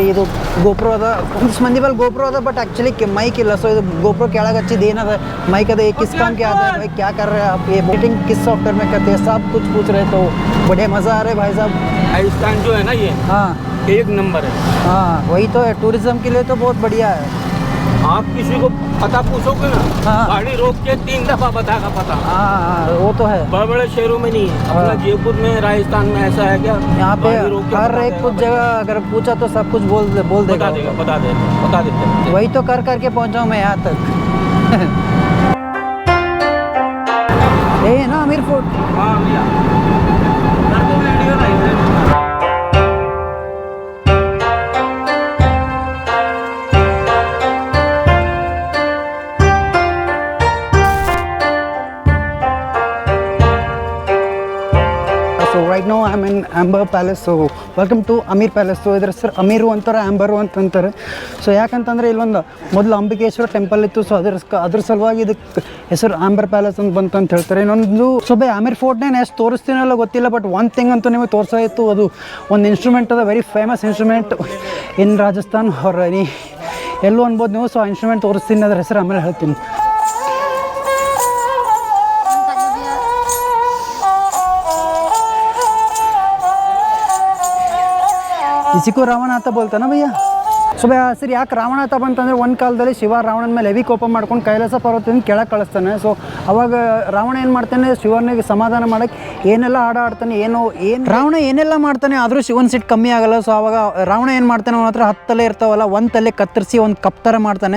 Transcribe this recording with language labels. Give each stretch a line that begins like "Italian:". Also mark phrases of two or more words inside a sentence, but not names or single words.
Kannada: ಇದು ಗೋಪ್ರೋ ಅದ, ಒಂದಿಷ್ಟು ಮಂದಿ ಬಲ್ಲಿ ಗೋಪ್ರೋ ಅದ,
English: but actually
Kannada: ಮೈಕ್ ಇಲ್ಲ. ಸೊ ಇದು ಗೋಪ್ರೋ ಕೆಳಗೆ ಹಚ್ಚಿದ್ದು ಏನದ ಮೈಕ್ ಅದ,
Hindi: किस काम के आधा भाई क्या कर रहे हैं आप, ये एडिटिंग किस सॉफ्टवेयर में करते हैं, सब कुछ पूछ रहे. तो बढ़िया मज़ा आ रहा है भाई साहब. राजस्थान जो है ना ये हाँ एक नंबर है। हाँ वही तो है, टूरिज्म के लिए तो बहुत बढ़िया है. आप किसी को पता पूछोगे ना, हाँ। गाड़ी रोक के 3 दफा बताएगा पता। हाँ वो तो है. बड़े बड़े शहरों में नहीं है, अपना जयपुर में राजस्थान में ऐसा है क्या, यहाँ पे गाड़ी रोक के हर बता एक देगा, कुछ जगह अगर पूछा तो सब कुछ बोल बता देगा. देगा बता देते हैं। वही तो कर करके पहुँचा हूँ मैं यहाँ तक. ये है ना आमिर फोर्ट. हाँ भैया, कर दो वीडियो ना इधर।
English: So right now I'm in Amber Palace. So welcome to Amir Palace.
Kannada: So ಇದರ ಹೆಸರು ಅಮೀರು ಅಂತಾರೆ, ಆಂಬರು ಅಂತಂತಾರೆ. ಸೊ ಯಾಕಂತಂದರೆ ಇಲ್ಲೊಂದು ಮೊದಲು ಅಂಬಿಕೇಶ್ವರ ಟೆಂಪಲ್ ಇತ್ತು. ಸೊ ಅದ್ರ ಸಲುವಾಗಿ ಇದಕ್ಕೆ ಹೆಸರು ಆಂಬರ್ ಪ್ಯಾಲೇಸ್ ಅಂತ ಬಂತು ಅಂತ ಹೇಳ್ತಾರೆ. ಇನ್ನೊಂದು ಸೊ ಬೈ ಆಮಿರ್ ಫೋರ್ಟ್ನೇ ಎಷ್ಟು ತೋರಿಸ್ತೀನಲ್ಲ ಗೊತ್ತಿಲ್ಲ, ಬಟ್
English: one thing
Kannada: ಅಂತೂ ನಿಮಗೆ ತೋರಿಸ್ತಾ ಇತ್ತು. ಅದು ಒಂದು ಇನ್ಸ್ಟ್ರೂಮೆಂಟ್ ಅದ,
English: very famous instrument in Rajasthan
Kannada: ಅವ್ರ ಎಲ್ಲೂ ಅನ್ಬೋದು ನೀವು. ಸೊ ಆ ಇನ್ಸ್ಟ್ರೂಮೆಂಟ್ ತೋರಿಸ್ತೀನಿ, ಅದ್ರ ಹೆಸರು ಆಮೇಲೆ ಹೇಳ್ತೀನಿ.
Hindi: इसी को रावण आता बोलता ना भैया.
Kannada: ಸೊ ಬೈ ಸರಿ, ಯಾಕೆ ರಾವಣ ಆತ ಬಂತಂದರೆ ಒಂದು ಕಾಲದಲ್ಲಿ ಶಿವ ರಾವಣನ ಮೇಲೆ ಹೆವಿ ಕೋಪ ಮಾಡ್ಕೊಂಡು ಕೈಲಾಸ ಪರ್ವತದಿಂದ ಕೆಳಗೆ ಕಳಿಸ್ತಾನೆ. ಸೊ ಅವಾಗ ರಾವಣ ಏನು ಮಾಡ್ತಾನೆ, ಶಿವನಿಗೆ ಸಮಾಧಾನ ಮಾಡೋಕ್ಕೆ ಏನೆಲ್ಲ ಆಡ್ತಾನೆ, ರಾವಣ ಏನೆಲ್ಲ ಮಾಡ್ತಾನೆ, ಆದರೂ ಶಿವನ ಸಿಟ್ಟು ಕಮ್ಮಿ ಆಗಲ್ಲ. ಸೊ ಅವಾಗ ರಾವಣ ಏನು ಮಾಡ್ತಾನೆ, ಅವನ ಹತ್ರ 10 ತಲೆ ಇರ್ತಾವಲ್ಲ, ಒಂದು ತಲೆ ಕತ್ತರಿಸಿ ಒಂದು ಕಪ್ ಥರ ಮಾಡ್ತಾನೆ.